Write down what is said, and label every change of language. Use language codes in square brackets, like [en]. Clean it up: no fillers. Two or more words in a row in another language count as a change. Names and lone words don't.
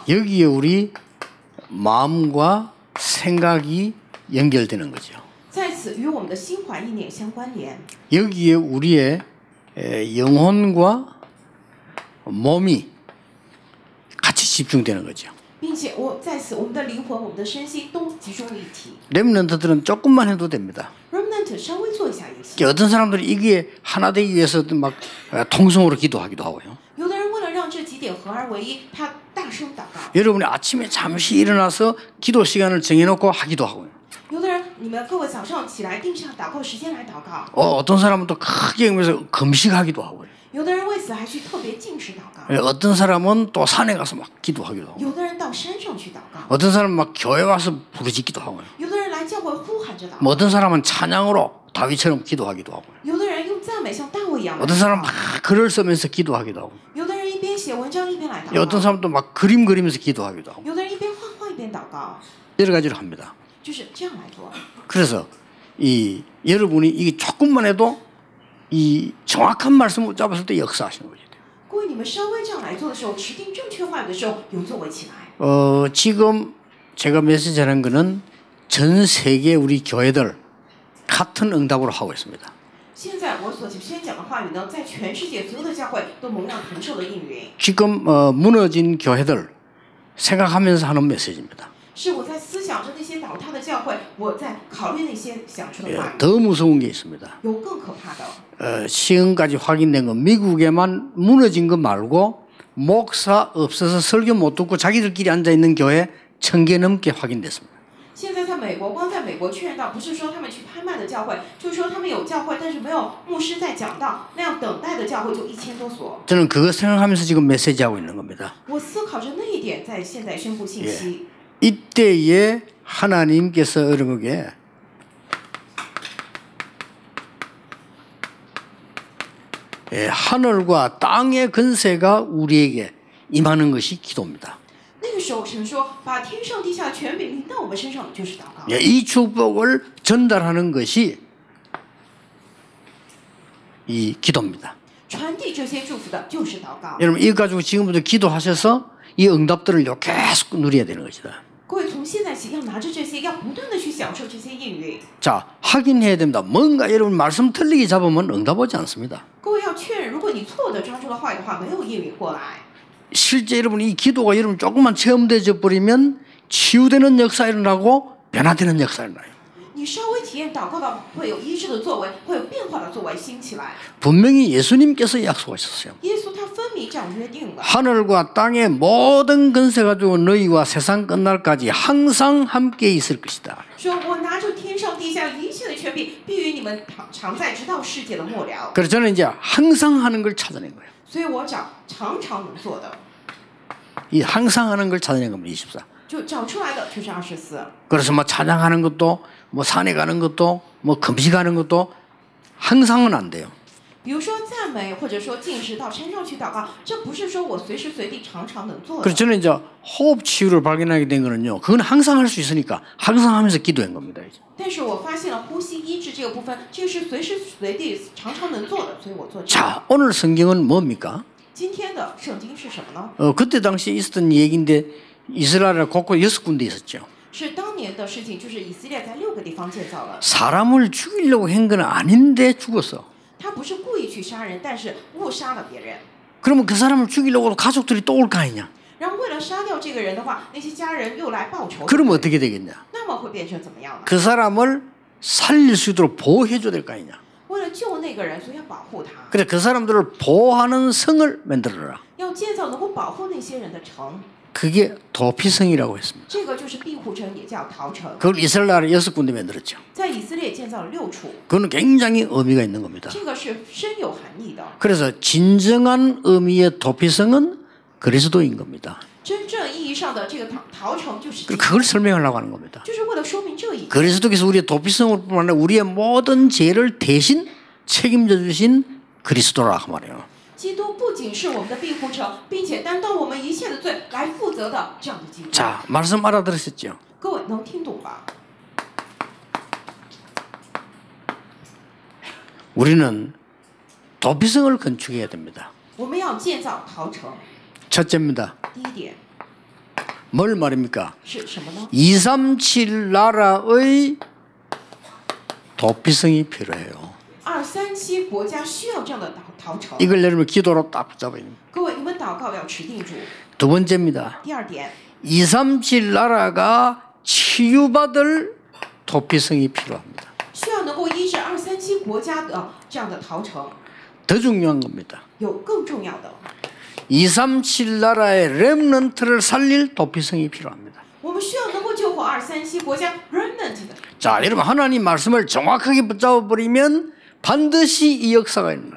[ko] 여기에 우리 마음과 생각이 연결되는 거죠. [zh] 在此与我们的心怀意念相关联， [ko] 여기에 우리의 영혼과 몸이 같이 집중되는 거죠. [zh] 并且在此我们的灵魂、我们的身心都集中一体。 [ko] 렘넌트들은 조금만 해도 됩니다. [zh] Remnant 稍微做一下也行。 [ko] 어떤 사람들이 이게 하나 되기 위해서 막 통성으로 기도하기도 하고요. [zh] 有的人为了让这几点合而为一，他大声祷告。 [ko] 여러분이 아침에 잠시 일어나서 기도 시간을 정해놓고 하기도 하고요. [zh] 有的人，你们各位早上起来定下祷告时间来祷告。 [ko] 어떤 사람은 또 크게 하면서 금식하기도 하고요. [zh] 有的人为此还去特别禁食祷告。 [ko] 어떤 사람은 또 산에 가서 막 기도하기도 하고. [zh] 有的人到山上去祷告。 [ko] 어떤 사람은 막 교회 와서 부르짖기도 하고요. [zh] 有的人来教会呼喊着祷告。 [ko] 뭐 어떤 사람은 찬양으로 다윗처럼 기도하기도 하고요. [zh] 有的人用赞美像大卫一样来 [ko] 어떤 [zh] 祷 [ko] 사람은 [zh] 告。 [ko] 막 글을 쓰면서 기도하기도 하고. [zh] 有的人一边写文章一边来祷 [ko] 어떤 [zh] 告。 [ko] 사람도 막 그림 그리면서 기도하기도 하고. [zh] 有的人一边画画一边祷告， [ko] 여러 가지로 합니다. [zh] 就是这样来做。 [ko] 그래서 이 여러분이 이게 조금만 해도 이 정확한 말씀을 잡았을 때 역사하시는 거죠. [zh] 各位，你们稍微这样来做的时候，持定正确话语的时候，有作为起来。 [ko] 지금 제가 메시지하는 거는 전 세계 우리 교회들 같은 응답으로 하고 있습니다. [zh] 现在我所宣讲的话语呢，在全世界所有的教会都蒙让同受的应允。 [ko] 지금 무너진 교회들 생각하면서 하는 메시지입니다. [zh] 是我在思想着那些倒塌的教会，我在考虑那些想出的话语。 [ko] 더 무서운 게 있습니다. [zh] 有更可怕的， [ko] 지금까지 확인된 건 미국에만 무너진 거 말고 목사 없어서 설교 못 듣고 자기들끼리 앉아 있는 교회 1000개 넘게 확인됐습니다. [zh] 现在在美国，光在美国确认到，不是说他们去拍卖的教会，就是说他们有教会，但是没有牧师在讲道，那样等待的教会就1000多所。 [ko] 저는 그거 생각하면서 지금 메시지하고 있는 겁니다. [zh] 我思考着那一点，在现在宣布信息。 [ko] 이때에 하나님께서 여러분에게 하늘과 땅의 권세가 우리에게 임하는 것이 기도입니다. [zh] 那个时候，神说：“把天上地下权柄临到我们身上，就是祷告。” [ko] 이 축복을 전달하는 것이 이 기도입니다. [zh] 传递这些祝福的就是祷告。 [ko] 여러분 이거 가지고 지금부터 기도하셔서 이 응답들을 계속 누려야 되는 것이다. [zh] 各位从现在起要拿着这些，要不断的去享受这些应允。 [ko] 자, 확인해야 됩니다. 뭔가 여러분 말씀 틀리게 잡으면 응답 오지 않습니다. [zh] 各位要确认，如果你错的抓住了话语的话，没有应允过来。 [ko] 실제 여러분 이 기도가 여러분 조금만 체험되어 버리면 치유되는 역사 일어나고 변화되는 역사 일어나요. [zh] 你稍微体验祷告的，会有医治的作为，会有变化的作为兴起来。 [ko] 분명히 예수님께서 약속하셨어요. [zh] 耶稣他分明这样约定了。 [ko] 하늘과 땅의 모든 권세 가지고 너희와 세상 끝날까지 항상 함께 있을 것이다. [zh] 说我拿着天上地下一切的权柄，必与你们常在，直到世界的末了。 [ko] 그래서 저는 이제 항상 하는 걸 찾아낸 거예요. [zh] 所以我找常常能做的， [ko] 이 항상 하는 걸 찾아낸 겁니다. 24. [zh] 就找出来的就是24。 [ko] 그래서 뭐 찬양하는 것도 뭐 산에 가는 것도 뭐 금식하는 것도 항상은 안 돼요. [zh] 比如说赞美，或者说进食到山上去祷告，这不是说我随时随地常常能做的。 [ko] 그래서 저는 이제 호흡 치유를 발견하게 된 거는요. 그건 항상 할 수 있으니까 항상 하면서 기도한 겁니다. 이제. [zh] 但是我发现了呼吸医治这个部分，这个是随时随地常常能做的，所以我做这个。 [ko] 자, 오늘 성경은 뭡니까? [zh] 今天的圣经是什么呢？ [ko] 그때 당시에 있었던 얘기인데 이스라엘 곳곳 6군데 있었죠. [zh] 是当年的事情，就是以色列在6个地方建造了。 [ko] 사람을 죽이려고 한 건 아닌데 죽었어. [zh] 他不是故意去杀人，但是误杀了别人。 [ko] 그러면 그 사람을 죽이려고 가족들이 또 올 거 아니냐? [zh] 然后为了杀掉这个人的话，那些家人又来报仇。 [ko] 그러면 어떻게 되겠냐? [zh] 那么会变成怎么样呢？ [ko] 그 사람을 살릴 수 있도록 보호해 줘야 될 거 아니냐? [zh] 为了救那个人，所以要保护他， [ko] 그래 그 사람들을 보호하는 성을 만들어라. [zh] 要建造能够保护那些人的城。 [ko] 그게 도피성이라고 했습니다. [zh] 这个就是庇护城，也叫逃城。 [ko] 그걸 이스라엘에 6군데 만들었죠. [zh] 在以色列建造了6处， [ko] 그거는 굉장히 의미가 있는 겁니다. [zh] 这个是深有含义的。 [ko] 그래서 진정한 의미의 도피성은 그리스도인 겁니다. [zh] 真正意义上的这个逃城就是基督， [ko] 그걸 설명하려고 하는 겁니다. [zh] 就是为了说明这一点。 [ko] 그리스도께서 우리의 도피성을 뿐만 아니라 우리의 모든 죄를 대신 책임져 주신 그리스도라 그 말이에요. [zh] 基督不仅是我们的庇护城，并且担当我们一切的罪来负责的这样的基督。 [ko] 자, 말씀 알아들으셨죠? [zh] 各位能听懂吧？ [ko] 우리는 도피성을 건축해야 됩니다. [zh] 我们要建造逃城。 [ko] 첫째입니다. [zh] 第一点 [ko] 뭘 말입니까? [zh] 是什么呢？ [ko] 237 나라의 도피성이 필요해요. [zh] 237 国家需要这样的逃城。 [ko] 이걸 여러분 기도로 딱 붙잡아야 됩니다. [zh] 各位，你们祷告要持定住。 [ko] 두 번째입니다. [zh] 第二点， [ko] 237 나라가 치유받을 도피성이 필요합니다. [zh] 需要能够医治237国家的这样的逃城。 [ko] 더 중요한 겁니다. [zh] 有更重要的， [ko] 237 나라의 렘넌트를 살릴 도피성이 필요합니다. [zh] 我们需要能够救活237国家 remnant 的。 [ko] 자, 여러분 하나님 말씀을 정확하게 붙잡아 버리면 반드시 이 역사가 일어나요.